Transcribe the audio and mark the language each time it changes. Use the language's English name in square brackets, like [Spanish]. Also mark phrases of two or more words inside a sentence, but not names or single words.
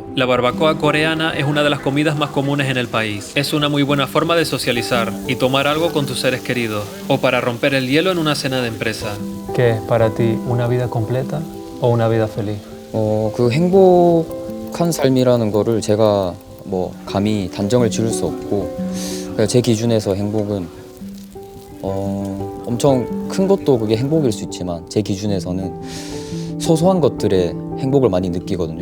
[Spanish] La barbacoa coreana es una de las comidas más comunes en el país. Es una muy buena forma de socializar y tomar algo con tus seres queridos, o para romper el hielo en una cena de empresa. ¿Qué es para ti una vida completa o una vida feliz? [Korean] 그 행복한 삶이라는 거를 제가 뭐 감히 단정을 지을 수 없고 제 기준에서 행복은 엄청 큰 것도 그게 행복일 수 있지만 제 기준에서는 소소한 것들에 행복을 많이 느끼거든요.